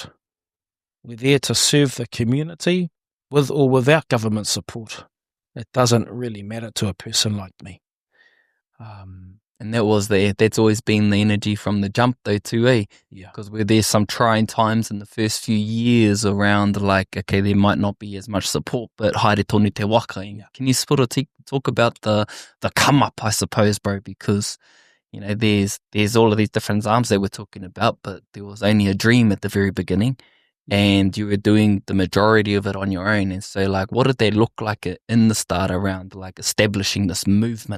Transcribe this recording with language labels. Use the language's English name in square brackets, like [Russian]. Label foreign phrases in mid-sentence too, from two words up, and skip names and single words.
[English] We're there to serve the community with or without government support. It doesn't really matter to a person like me. And that's always been the energy from the jump though too, eh? Yeah. Because there's some trying times in the first few years around like, okay, there might not be as much support, but [Māori] haere tonu te waka. [English] Yeah. Can you sort of talk about the come up, I suppose, bro? Because, you know, there's all of these different arms that we're talking about, but there was only a dream at the very beginning. And you were doing the majority of it on your own. And so, like, what did they look like in the start around, like, establishing this movement?